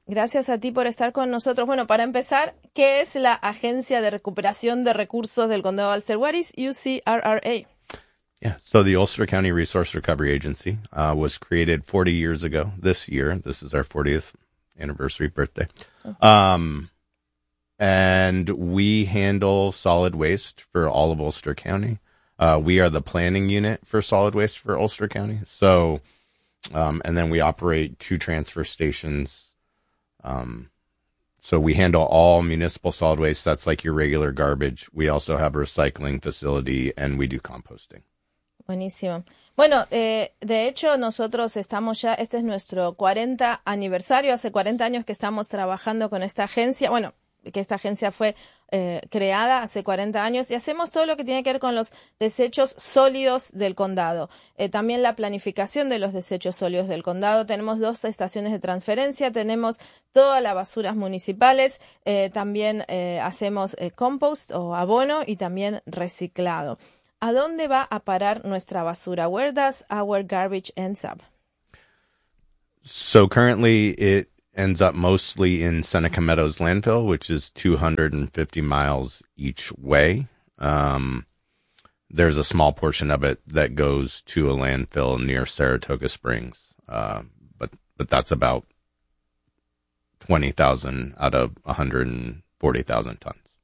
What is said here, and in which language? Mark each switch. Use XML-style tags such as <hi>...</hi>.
<es>Gracias a ti por estar con nosotros. Bueno, para empezar, ¿qué es la Agencia de Recuperación de Recursos del Condado de Ulster?</es> <en>What is UCRRA? Yeah, so the Ulster County Resource Recovery Agency was created 40 years ago this year. This is our 40th anniversary birthday. And we handle solid waste for all of Ulster County. We are the planning unit for solid waste for Ulster County. So... and then we operate two transfer stations. So we handle all municipal solid waste. That's like your regular garbage. We also have a recycling facility and we do composting.</en> <es>Buenísimo. Bueno, de hecho, nosotros estamos ya, este es nuestro 40 aniversario. Hace 40 años que estamos trabajando con esta agencia. Bueno, que esta agencia fue creada hace 40 años y hacemos todo lo que tiene que ver con los desechos sólidos del condado. También la planificación de los desechos sólidos del condado. Tenemos dos estaciones de transferencia, tenemos todas las basuras municipales, también hacemos compost o abono y también reciclado. ¿A dónde va a parar nuestra basura?</es> <en>Where does our garbage ends up? So currently it ends up mostly in Seneca Meadows landfill, which is 250 miles each way. There's a small portion of it that goes to a landfill near Saratoga Springs, but that's about 20,000 out of 140,000 tons.</en>